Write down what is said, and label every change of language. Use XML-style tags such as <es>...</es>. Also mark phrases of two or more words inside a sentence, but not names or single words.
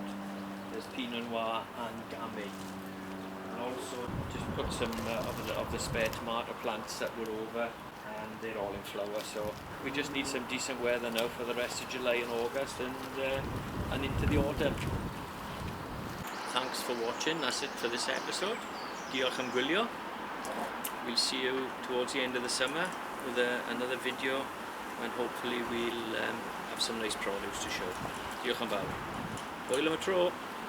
<en>There's Pinot Noir and Gamay. And also just put some of the spare tomato plants that were over, and they're all in flower, so we just need some decent weather now for the rest of July and August, and into the autumn. Thanks for watching. That's it for this episode.</en> <cy>Diolch am gwylio.</cy> <en>We'll see you towards the end of the summer with another video, and hopefully we'll have some nice produce to show.</en> <cy>Diolch am fawr. Hwyl am y tro.</cy>